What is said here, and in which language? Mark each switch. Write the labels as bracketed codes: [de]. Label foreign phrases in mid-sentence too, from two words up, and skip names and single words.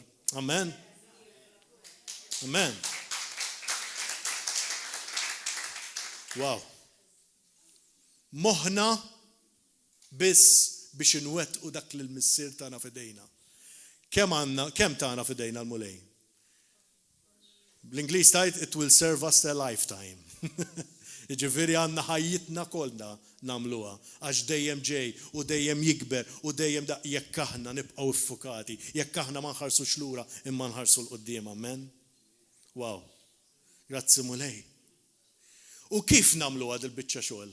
[en] Amen. Amen. Wow. [mt] moħħna biss biex inwettqu dak li l-missier tagħna f'idejna. Kemm tagħna f'idejna l-mulej? Bl-Ingliż tajt [en] it will serve us a lifetime. [mt] Jiġifieri għandna ħajjitna kollha nagħmluha għax dejjem ġej u dejjem jikber u dejjem jekk aħna nibqgħu iffukati, jekk aħna ma nħarsux lura imma nħarsu l-qudiem, amen. Wow. Grazzi mulej. U kif nagħmluha dil-biċċa xogħol?